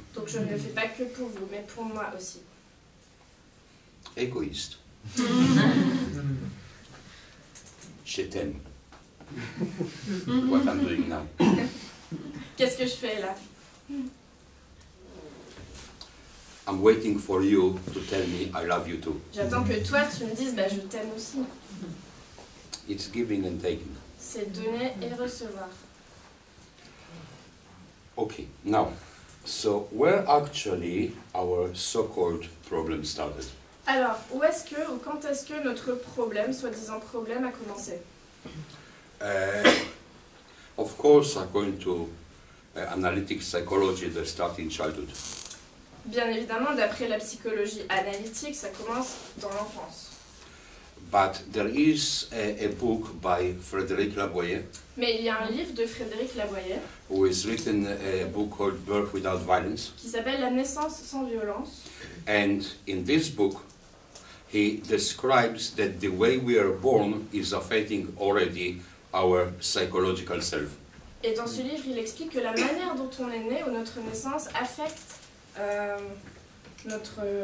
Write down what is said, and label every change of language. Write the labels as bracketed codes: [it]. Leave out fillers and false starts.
[fr] Donc je ne le fais pas que pour vous, mais pour moi aussi. Égoïste. Je t'aime. [en] What I'm doing now. [fr] Qu'est-ce que je fais là? [en] I'm waiting for you to tell me I love you too. [fr] J'attends que toi tu me dises bah, je t'aime aussi. [en] It's giving and taking. [fr] C'est donner et recevoir. [en] Okay, now, so where actually our so-called problem started? [fr] Alors, où est-ce que ou quand est-ce que notre problème, soi-disant problème, a commencé? [en] Of course, according to analytic psychology, they start in childhood. [fr] Bien évidemment, d'après la psychologie analytique, ça commence dans l'enfance. [en] But there is a book by Frédéric Laboyer, [fr] Mais il y a un livre de Frédéric Laboyer [en] who has written a book called Birth Without Violence. [fr] qui s'appelle La naissance sans violence. [en] And in this book, he describes that the way we are born is affecting already our psychological self. [fr] Et dans ce livre, il explique que la manière dont on est né ou notre naissance affecte notre